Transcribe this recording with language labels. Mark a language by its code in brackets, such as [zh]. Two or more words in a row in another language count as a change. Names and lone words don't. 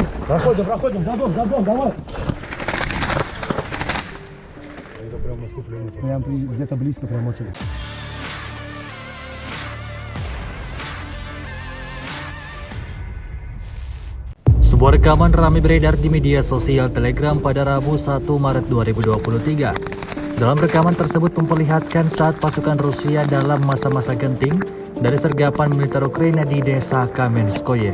[ru] Проходим, за дом, давай. Это прям наступление. Прям где-то близко, прям очень. [id] Sebuah rekaman ramai beredar di media sosial Telegram pada Rabu 1 Maret 2023. Dalam rekaman tersebut memperlihatkan saat pasukan Rusia dalam masa-masa genting dari sergapan militer Ukraina di desa Kamenskoye.